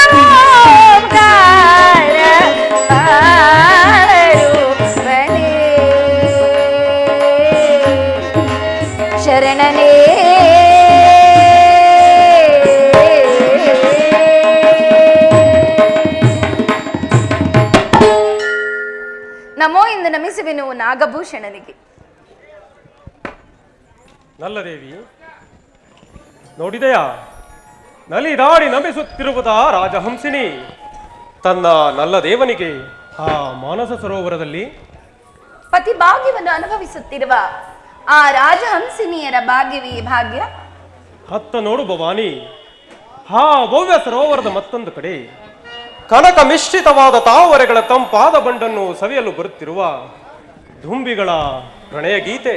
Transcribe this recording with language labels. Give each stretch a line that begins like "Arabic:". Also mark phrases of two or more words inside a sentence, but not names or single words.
Kannada: ಓಂಕಾರ ರೂಪನೇ ಶರಣನೇ ನಮೋ ಎಂದು ನಮಿಸುವೆನು ನಾಗಭೂಷಣನಿಗೆ. ನಲ್ಲ ದೇವಿ ನೋಡಿದೆಯಾ, ನಲಿದಾಡಿ ನಮಿಸುತ್ತಿರುವುದ ರಾಜಹಂಸಿನಿ ತನ್ನ ನಲ್ಲ ದೇವನಿಗೆ ಆ ಮಾನಸ ಸರೋವರದಲ್ಲಿ ಪತಿ ಭಾಗ್ಯವನ್ನು ಅನುಭವಿಸುತ್ತಿರುವ ಆ ರಾಜಹಂಸಿನಿಯರ ಭಾಗ್ಯವೇ ಭಾಗ್ಯ. ಹತ್ತ ನೋಡು ಭವಾನಿ, ಆ ಭವ್ಯ ಸರೋವರದ ಮತ್ತೊಂದು ಕಡೆ ಕನಕ ಮಿಶ್ರಿತವಾದ ತಾವರೆಗಳ ತಂಪಾದ ಬಂಡನ್ನು ಸವಿಯಲು ಬರುತ್ತಿರುವ ದುಂಬಿಗಳ ಪ್ರಣಯ ಗೀತೆ.